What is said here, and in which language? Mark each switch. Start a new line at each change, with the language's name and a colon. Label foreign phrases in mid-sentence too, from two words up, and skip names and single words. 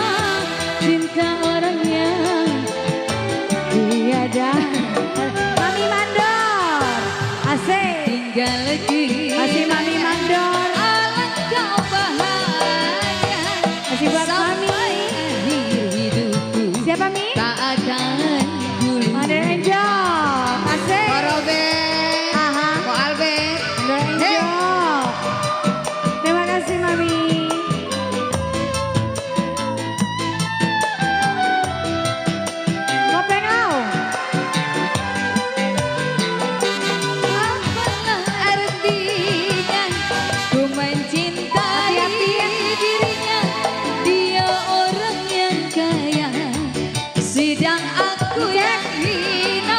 Indonesian: Cinta orang yang tiada. Mami Mandor. Asik. Tinggal Masih Mami Mandor. alangkah bahagia Masih buat Mami. akhir hidupku Siapa Mi? tak akan ku Mother Angel. Asik. Ko Robert, Aha. Ko Albert. Mother Angel. Terima kasih Mami. Kopeng lau. Apalah artinya ku mencintai dirinya, dia orang yang kaya, sedang aku yang hina.